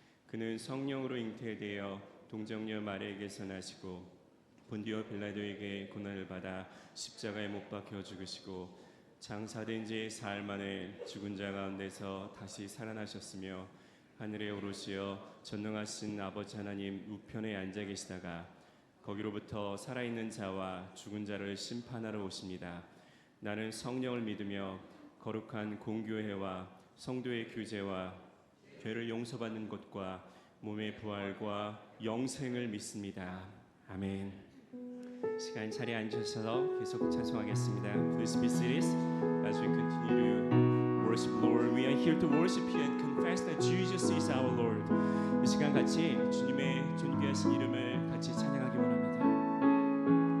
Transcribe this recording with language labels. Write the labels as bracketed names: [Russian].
[Korean] 그는 성령으로 잉태되어 동정녀 마리아에게서 나시고 본디오 빌라도에게 고난을 받아 십자가에 못 박혀 죽으시고 장사된 지 사흘 만에 죽은 자 가운데서 다시 살아나셨으며 하늘에 오르시어 전능하신 아버지 하나님 우편에 앉아 계시다가 거기로부터 살아있는 자와 죽은 자를 심판하러 오십니다. 나는 성령을 믿으며 거룩한 공교회와 성도의 교제와 죄를 용서받는 것과 몸의 부활과 영생을 믿습니다. 아멘. 시간 자리에 앉으셔서 계속 찬송하겠습니다. [English] Please be seated as we continue to worship Lord. We are here to worship you and confess that Jesus is our Lord. [Korean] 이 시간 같이 주님의 존귀하신 이름을 같이 찬양하기 원합니다.